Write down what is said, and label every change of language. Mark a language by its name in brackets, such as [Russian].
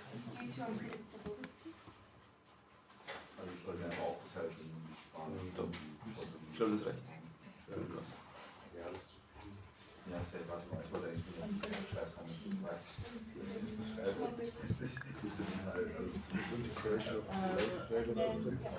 [English] Due to unpredictability. [German] Also ich wollte einfach aufgeteilt in Sprachen. Ich glaube, das reicht. Ja, das wäre warte mal, ich wollte eigentlich nur, dass du schreibst, damit du weißt. [English] Integration of labor system.